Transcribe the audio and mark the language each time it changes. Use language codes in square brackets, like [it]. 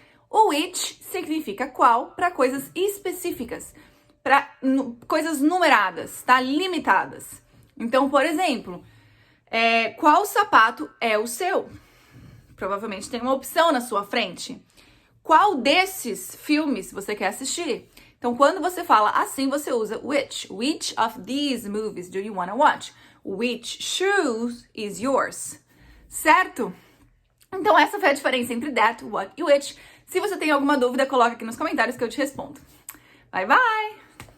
[pt] O which significa qual para coisas específicas, para coisas numeradas, tá? Limitadas. Então, por exemplo, qual sapato é o seu? Provavelmente tem uma opção na sua frente. Qual desses filmes você quer assistir? Então, quando você fala assim, você usa which. [en] Which of these movies do you want to watch? Which shoes is yours? Certo? [pt] Então, essa foi a diferença entre that, what e which. Se você tem alguma dúvida, coloca aqui nos comentários que eu te respondo. Bye, bye!